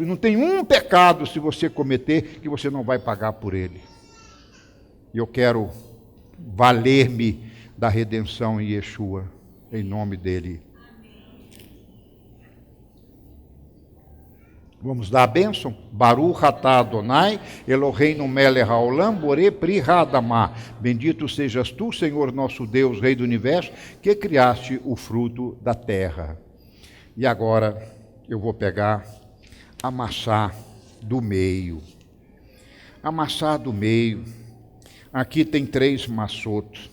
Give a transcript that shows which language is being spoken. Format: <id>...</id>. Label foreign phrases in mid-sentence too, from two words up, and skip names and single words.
<pt>Não tem um pecado, se você cometer, que você não vai pagar por ele. E eu quero valer-me da redenção em Yeshua, em nome dele. Vamos dar a bênção?</pt> <he>ברוך אתה אדוני, אלוהינו מלך העולם, בורא פרי האדמה.</he> <pt>Bendito sejas tu, Senhor nosso Deus, Rei do Universo, que criaste o fruto da terra. E agora eu vou pegar a maçã do meio. A maçã do meio. Aqui tem 3 maçotos.</pt>